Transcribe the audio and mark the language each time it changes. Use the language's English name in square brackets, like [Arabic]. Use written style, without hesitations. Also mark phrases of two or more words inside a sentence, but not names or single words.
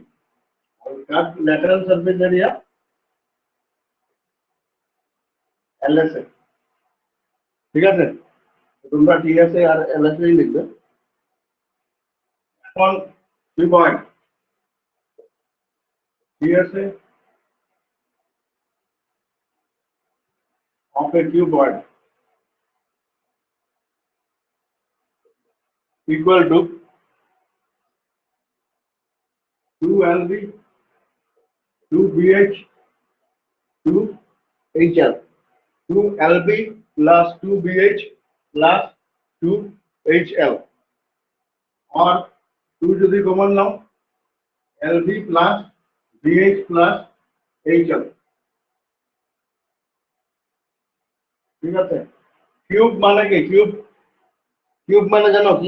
[Bangla] আর [English] lateral surface area [Bangla] এলএস এ। ঠিক আছে, তোমরা টিএস এ আর এলএস এ লিখবে। [English] এখন 2 point TSA of a cuboid equal to 2 LB 2BH 2HL। 2LB plus 2BH plus 2HL, [Bangla] और 2 যদি কমন নাও [English] LB plus BH plus HL। [Bangla] ঠিক আছে, কিউব মানে কি? কিউব মানে জানো কি?